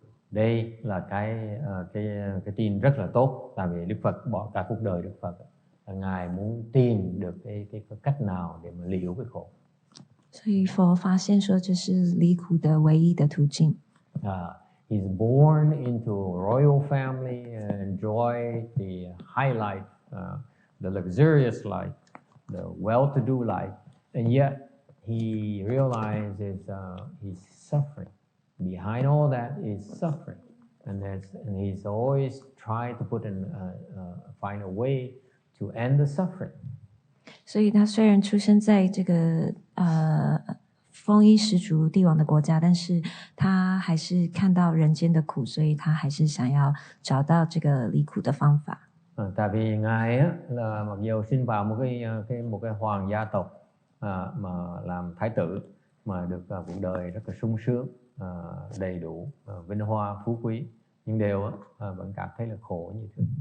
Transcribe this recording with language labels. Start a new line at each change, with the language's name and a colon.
Vietnamese: Đây là cái tin rất là tốt, tại vì Đức Phật bỏ cả cuộc đời Đức Phật là Ngài muốn tìm được cái cách nào để mà liễu cái khổ.
Chinese: 所以佛发现说，这是离苦的唯一的途径。
English: He's born into a royal family and enjoy the high life, the luxurious life, the well-to-do life, and yet he realizes he's suffering. Behind all that is suffering, and he's always tried to find a way to end the suffering.
Chinese: 所以他虽然出生在这个丰衣食足帝王的国家，但是他还是看到人間的苦，所以他還是想要找到這個離苦的方法。
Vietnamese: Tại vì Ngài á, là mặc dù sinh vào một cái hoàng gia tộc mà làm thái tử, mà được cuộc đời rất là sung sướng, đầy đủ vinh hoa phú quý, nhưng đều vẫn cảm thấy là khổ như thế.